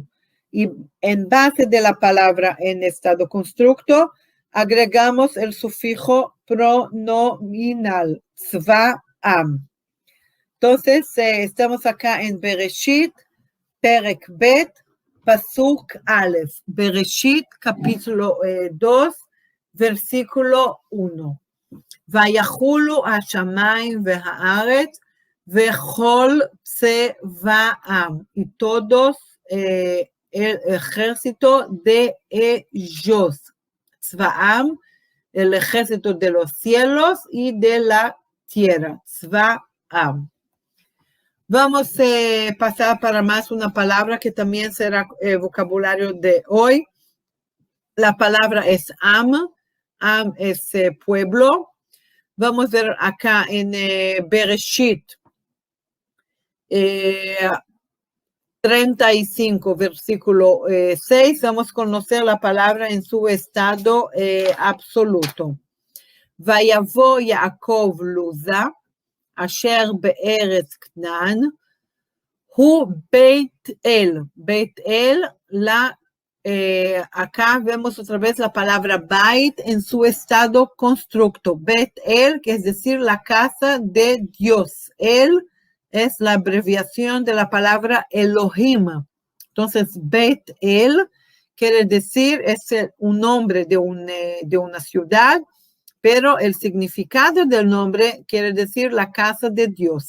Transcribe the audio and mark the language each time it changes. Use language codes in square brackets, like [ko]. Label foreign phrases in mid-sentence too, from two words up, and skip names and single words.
[es] Y en base de la palabra en estado constructo, agregamos el sufijo pronominal, tzva'am. Entonces, estamos acá en Bereshit, [he] פרק ב׳, פסוק א. [es] Bereshit, capítulo 2, versículo 1. [he] ויחולו השמיים והארץ וכל צבאם, [es] y todos el ejército de ellos. Tzva'am, el ejército de los cielos y de la tierra. Tzva'am. Vamos a pasar para más una palabra que también será el vocabulario de hoy. La palabra es am. Am es pueblo. Vamos a ver acá en Bereshit 35, versículo 6, vamos a conocer la palabra en su estado absoluto. [he] ויבא יעקב לוזה, אשר בארץ כנען, הוא בית אל. [es] Beit El, acá vemos otra vez la palabra Bait en su estado constructo. Bet El, que es decir, la casa de Dios. El es la abreviación de la palabra Elohim. Entonces, Bet El quiere decir, es un nombre de una ciudad, pero el significado del nombre quiere decir la casa de Dios.